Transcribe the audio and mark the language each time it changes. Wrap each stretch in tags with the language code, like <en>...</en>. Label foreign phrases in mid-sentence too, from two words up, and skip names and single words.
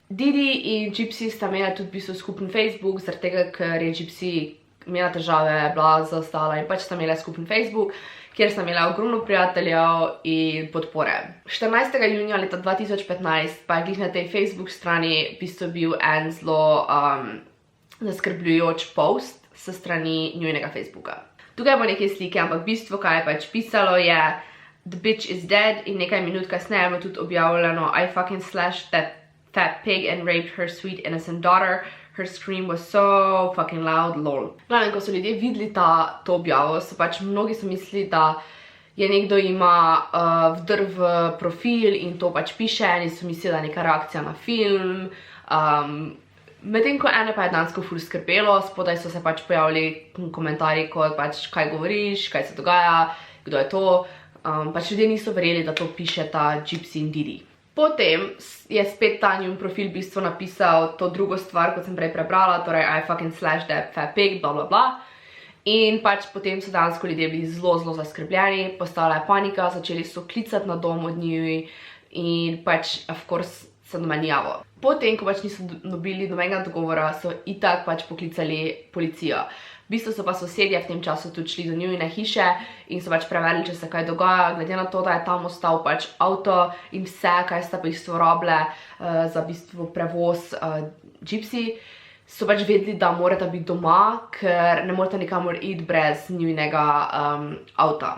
<sl>Didi in Gypsy sta imela tudi v bistvu skupen Facebook, zaradi tega, ker je Gypsy imela težave, bila zaostala in pač sta imela skupen Facebook, kjer sta imela ogromno prijateljev in podpore. 14. junija leta 2015 pa je glih na tej Facebook strani v bistvu bil en zelo zaskrbljujoč post s strani njunega Facebooka. Tukaj bo nekaj slike, ampak v bistvu, kaj je pač pisalo, je</sl> <en>The bitch is dead</en> <sl>in nekaj minut kasneje je bilo tudi objavljeno</sl> <en>I fucking slashed that fat pig and raped her sweet innocent daughter. Her scream was so fucking loud, lol.</en> <sl>Glavno, ko so ljudje videli to objavo, so pač mnogi so mislili, da je nekdo ima vdrl v profil in to pač piše, in so mislili, da je neka reakcija na film. Medtem ko ene pa je dejansko ful skrbelo, spodaj so se pač pojavili komentarji kot pač kaj govoriš, kaj se dogaja, kdo je to. Pač ljudje niso verjeli, da to piše ta Gypsy in Didi. Potem je spet ta njun profil v bistvu napisal to drugo stvar, kot sem prej prebrala, torej</sl> <en>I fucking slashed that fat pig, bla bla bla.</en> <sl>In pač potem so dejansko ljudje bili zelo zaskrbljeni, postala je panika, začeli so klicati na dom od njih in pač</sl> <en>of course</en> <sl>se domenjavo. Potem, ko pač niso dobili nobenega dogovora, so itak pač poklicali policijo. V bistvu so pa sosedje v tem času tudi šli do njune hiše in so pač preverili, če se kaj dogaja, glede na to, da je tam ostal pač avto in vse, kaj sta v bistvu robile za v bistvu prevoz Gypsy, so pač vedeli, da morata biti doma, ker ne morata nikamor iti brez njunega avta.</sl>